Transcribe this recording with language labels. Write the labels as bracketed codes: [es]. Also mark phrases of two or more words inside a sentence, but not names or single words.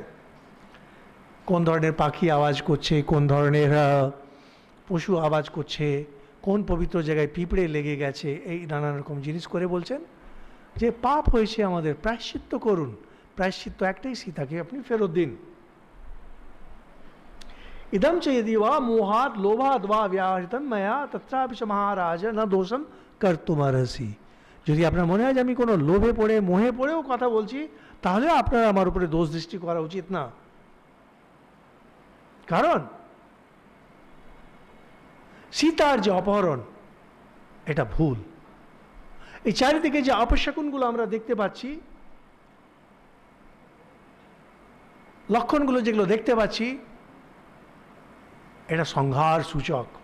[bn] কোন ধরনের পাখি আওয়াজ করছে, কোন ধরনের পশু আওয়াজ করছে, কোন পবিত্র জায়গায় পিঁপড়ে লেগে গেছে, এই নানান রকম জিনিস করে বলছেন যে পাপ হয়েছে আমাদের, প্রায়শ্চিত্ত করুন। প্রায়শ্চিত্ত একটাই, সীতাকে আপনি ফেরত দিন। [sa] ইদম চ यदि वा मोहात् लोभात् वा व्याहृतं मया तत्रापि च महाराज न दोषम कर्तुमर्हसि। [bn] যদি আপনার মনে হয় যে আমি কোনো লোভে পড়ে মোহে পড়েও কথা বলছি, তাহলে আপনার আমার উপরে দোষ দৃষ্টি করা উচিত না। কারণ সীতার যে অপহরণ, এটা ভুল। এই চারিদিকে যে অপশকুনগুলো আমরা দেখতে পাচ্ছি, লক্ষণগুলো যেগুলো দেখতে পাচ্ছি, এটা সংহার সূচক।